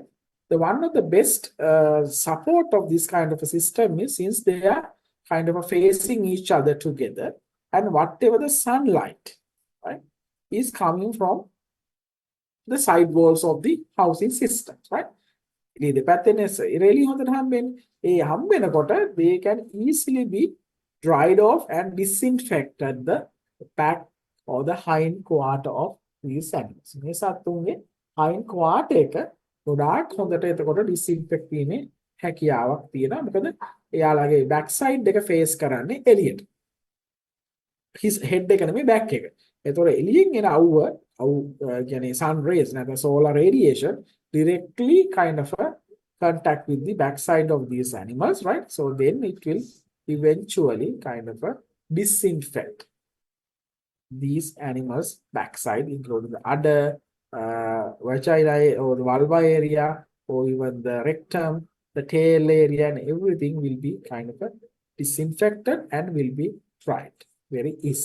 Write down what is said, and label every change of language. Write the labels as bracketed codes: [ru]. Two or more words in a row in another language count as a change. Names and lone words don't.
[en] The one of the best support of this kind of a system is since they are kind of facing each other together, and whatever the sunlight, right, is coming from the side walls of the housing systems, right? [si] Really හොඳට හම්බෙන්නේ. ඒ හම්බෙනකොට [en] they can easily be dried off and disinfected the back or the hind quarter of these animals. [si] මේ සත්තුන්ගේ [en] hind quarter [si] එක ගොඩාක් හොඳට එතකොට disinfect වීමේ හැකියාවක් තියෙනවා. මොකද එයාලගේ [en] back side [si] එක face කරන්නේ එළියට. [en] his head [si] එක නෙමෙයි [en] back [si] එක. එතකොට එළියෙන් එන අවුව කියන්නේ [en] sun rays නැත්නම් solar radiation directly kind of contact with the back side of these animals, right? So then it will eventually kind of disinfect these animals backside, including the udder, vagina or the vulva area, or even the rectum, the tail area, and everything will be kind of disinfected and will be dried very easy.